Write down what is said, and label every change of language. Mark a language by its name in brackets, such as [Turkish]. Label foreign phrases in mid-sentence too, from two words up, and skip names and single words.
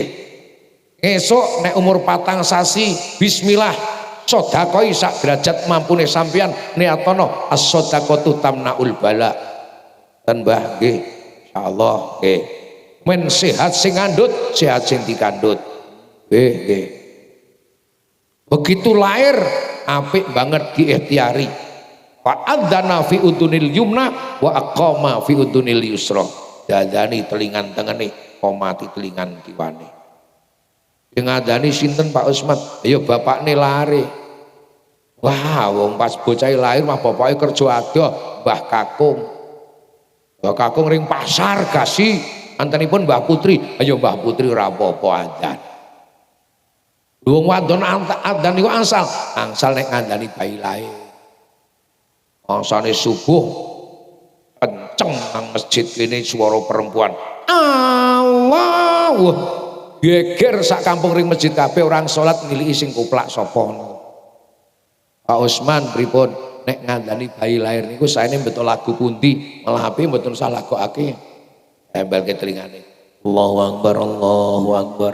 [Javanese] Esuk nek umur 4 sasi bismillah sedekah sak derajat mampune sampeyan niatono [Arabic] as-shadaqatu tamnaul bala. [Javanese] Ten Mbah nggih insyaallah nggih. Men sehat sing ngandut, sehat sing dikandut. Nggih. Begitu lahir apik banget diikhtiari. [Arabic] Fa adzana fi udunil yumna wa aqama fi udunil yusra. [Javanese] Dadani telingan tengene, komati telingan kiwane. Sing ngadani sinten Pak Usman? Ayo bapakne lare. Wah, wong pas bocah lahir mah bapake kerja adoh, Mbah Kakung. Mbah Kakung ring pasar gasi, antenipun Mbah Putri. Ayo Mbah Putri ora apa-apa adzan. Wong wadon adzan niku angsal nek ngandani bayi lahir. Angsane subuh kenceng nang masjid kene suara perempuan. Allah. Geger sak kampung ring masjid kabeh orang salat niliki sing kuplak sapa. Pak Usman pripun nek ngandani bayi lahir niku saene betul lagu pundi malah ape mboten salah lakokake. Tempelke telingane. [Arabic] Allahu Akbar, Allahu Akbar.